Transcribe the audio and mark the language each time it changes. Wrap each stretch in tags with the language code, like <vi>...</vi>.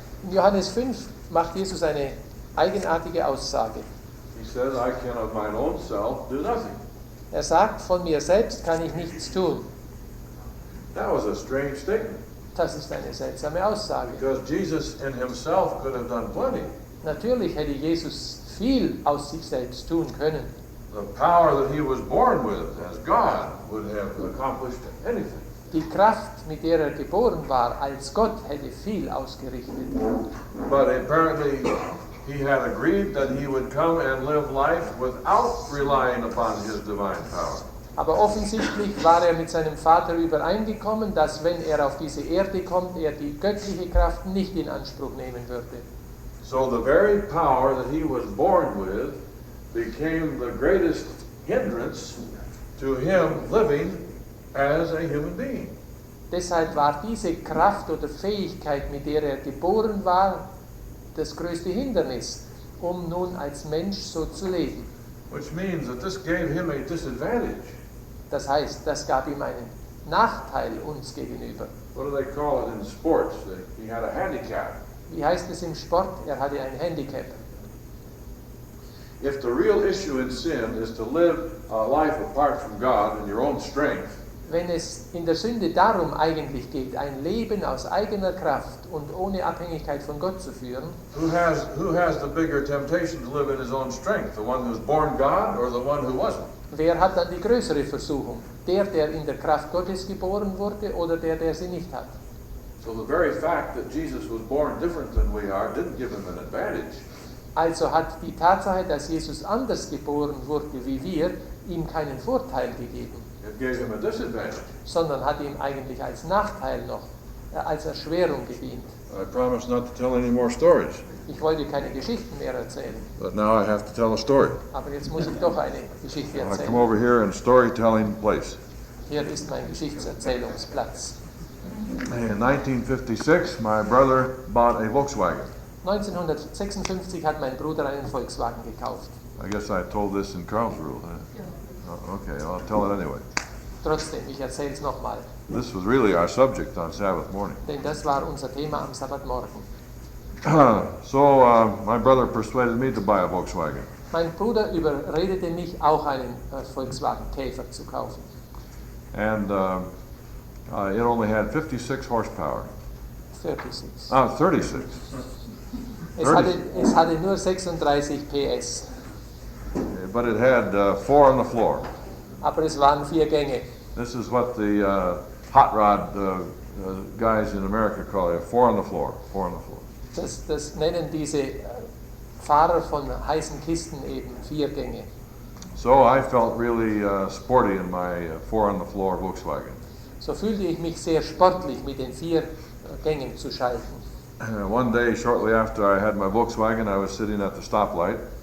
<de>In Johannes 5 macht Jesus eine eigenartige Aussage.</de> <en>He says, I can of mine own self do nothing.</en> <de>Er sagt, von mir selbst kann ich nichts tun.</de> <en>That was a strange statement.</en> <de>Das ist eine seltsame Aussage.</de> <en>Because Jesus in himself could have done plenty.</en> <de>Natürlich hätte Jesus viel aus sich selbst tun können.</de> <en>The power that he was born with as God would have accomplished anything.</en> <de>Die Kraft, mit der er geboren war, als Gott, hätte viel ausgerichtet.</de> <en>But apparently he had agreed that he would come and live life without relying upon his divine power.</en> <de>Aber offensichtlich war er mit seinem Vater übereingekommen, dass wenn er auf diese Erde kommt, er die göttliche Kraft nicht in Anspruch nehmen würde.</de> <en>So the very power that he was born with became the greatest hindrance to him living as a human being.</en> <de>Deshalb war diese Kraft oder Fähigkeit, mit der er geboren war, das größte Hindernis, um nun als Mensch so zu leben.</de> <en>Which means that this gave him a disadvantage.</en> <de>Das heißt, das gab ihm einen Nachteil uns gegenüber.</de> <en>What do they call it in sports? He had a handicap.</en> <de>Wie heißt es im Sport? Er hatte ein Handicap.</de> <en>If the real issue in sin is to live a life apart from God in your own strength,</en> <de>Wenn es in der Sünde darum eigentlich geht, ein Leben aus eigener Kraft und ohne Abhängigkeit von Gott zu führen,</de> <en>who has the bigger temptation to live in his own strength? The one who's born God or the one who wasn't?</en> <de>wer hat dann die größere Versuchung? Der in der Kraft Gottes geboren wurde oder der sie nicht hat?</de> <en>So the very fact that Jesus was born different than we are didn't give him an advantage.</en> <de>Also hat die Tatsache, dass Jesus anders geboren wurde wie wir, ihm keinen Vorteil gegeben,</de> <en>It gave him a disadvantage.</en> <de>sondern hat ihm eigentlich als Nachteil noch, als Erschwerung gedient.</de> <en>I promise not to tell any more stories,</en> <de>Ich wollte keine Geschichten mehr erzählen,</de> <en>but now I have to tell a story.</en> <de>aber jetzt muss ich doch eine Geschichte</de> <en>I come over here in storytelling place.</en> <de>Hier ist mein Geschichtserzählungsplatz.</de> <en>In 1956, my brother bought a Volkswagen.</en> <de>1956 hat mein Bruder einen Volkswagen gekauft.</de> <en>I guess I told this in Karlsruhe. Huh? Oh, okay, well, I'll tell it anyway.</en> <de>Trotzdem, ich erzähle es nochmal,</de> <en>This was really our subject on Sabbath morning.</en> <de>denn das war unser Thema am Sabbatmorgen.</de> <en>So my brother persuaded me to buy a Volkswagen.</en> <de>Mein Bruder überredete mich, auch einen Volkswagen Käfer zu kaufen.</de> <en>And it only had 56 horsepower. 36. 36.</en> <de>Es hatte nur 36 PS,</de> <en>But it had 4 on the floor.</en> <de>aber es waren 4 Gänge.</de> <en>This is what the hot rod</en> <de>Das nennen diese Fahrer von heißen Kisten eben, 4 Gänge.</de> <en>So I felt really sporty in my 4-on-the-floor Volkswagen.</en> <de>So fühlte ich mich sehr sportlich mit den 4 Gängen zu schalten.</de> <en>One day, shortly after I had my Volkswagen, I was sitting at the stoplight,</en>